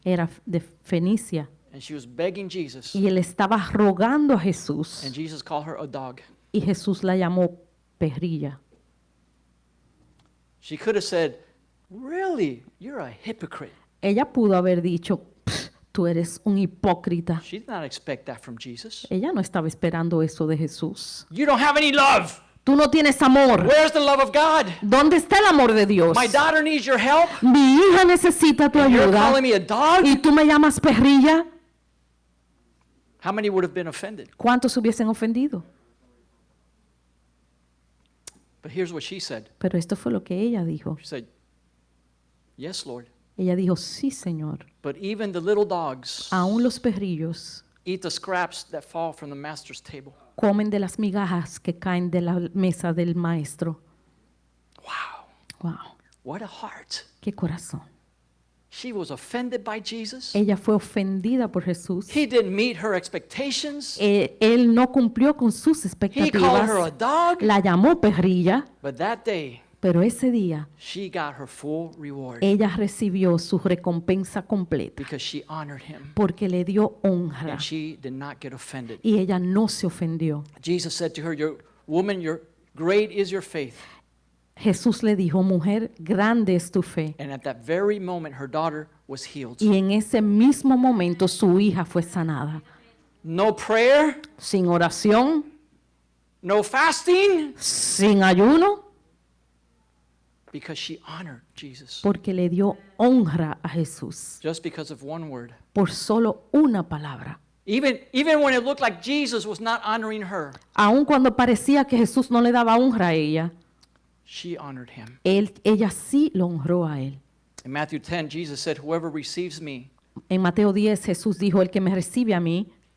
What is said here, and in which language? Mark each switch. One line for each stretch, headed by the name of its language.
Spanish: era de Fenicia.
English: and she was begging Jesus.
Spanish: Y él estaba rogando a Jesús.
English: And Jesus called her a dog.
Spanish: Y Jesús la llamó perrilla.
English: She could have said, really, you're a hypocrite.
Spanish: Ella pudo haber dicho, "Pff, tú eres un hipócrita.
English: She did not expect that from Jesus.
Spanish: Ella no estaba esperando eso de Jesús.
English: You don't have any love.
Spanish: Tú no tienes amor.
English: Where's the love of God?
Spanish: ¿Dónde está el amor de Dios?
English: My daughter needs your help.
Spanish: Mi hija necesita tu
English: And you're
Spanish: ayuda.
English: calling me a dog?
Spanish: ¿Y tú me llamas perrilla?
English: How many would have been offended?
Spanish: ¿Cuántos se hubiesen ofendido?
English: But here's what she said.
Spanish: Pero esto fue lo que ella dijo.
English: She said, "Yes, Lord.
Spanish: Ella dijo, sí, Señor.
English: But even the little dogs
Spanish: Aún los perrillos
English: eat the scraps that fall from the master's table."
Spanish: comen de las migajas que caen de la mesa del maestro.
English: Wow.
Spanish: Wow,
English: What a heart.
Spanish: qué corazón.
English: She was offended by Jesus.
Spanish: Ella fue ofendida por Jesús.
English: He didn't meet her expectations.
Spanish: Él no cumplió con sus
English: He called her a
Spanish: expectativas.
English: dog.
Spanish: La llamó perrilla,
English: But that day,
Spanish: pero ese día
English: she got her full reward
Spanish: ella recibió su recompensa completa
English: because she honored him
Spanish: porque le dio honra
English: and she did not get offended.
Spanish: y ella no se ofendió.
English: Jesus said to her, "Woman, great is your faith."
Spanish: Jesús le dijo, mujer, grande es tu fe.
English: And at that very moment, her daughter was healed.
Spanish: Y en ese mismo momento su hija fue sanada.
English: No prayer,
Spanish: Sin oración,
English: no fasting,
Spanish: sin ayuno,
English: because she honored Jesus.
Spanish: porque le dio honra a Jesús
English: Just because of one word.
Spanish: por solo una palabra.
English: Even when it looked like Jesus was not honoring her,
Spanish: Aun cuando parecía que Jesús no le daba honra a ella,
English: she honored him.
Spanish: ella sí lo honró a él.
English: In Matthew 10, Jesus said, "Whoever receives me,
Spanish: En Mateo 10 Jesús dijo, el que me recibe a mí,